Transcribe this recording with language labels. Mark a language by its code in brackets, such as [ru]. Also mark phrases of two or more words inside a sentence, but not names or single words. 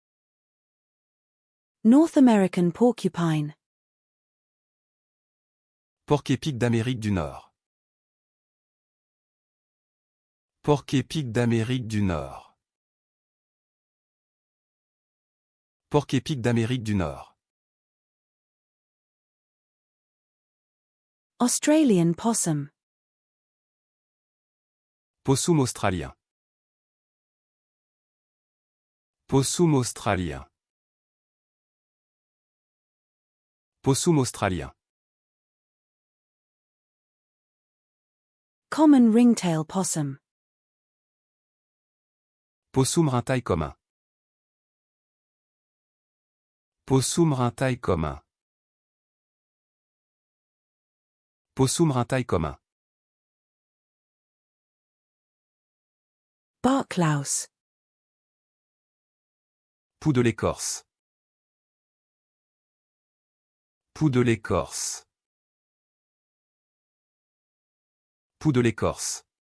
[en] North American porcupine. [fr] Porc-épic d'Amérique du Nord. Porc-épic d'Amérique du Nord. Porc-épic d'Amérique du Nord. [en] Australian possum. [fr] Possum australien. Possum australien. Possum australien. [en] Common ringtail possum. [fr] Possum rintaille commun. Possum rintaille commun. Possum rintaille commun. [en] Barklouse. [fr] Poux de l'écorce. Poux de l'écorce. Poux de l'écorce.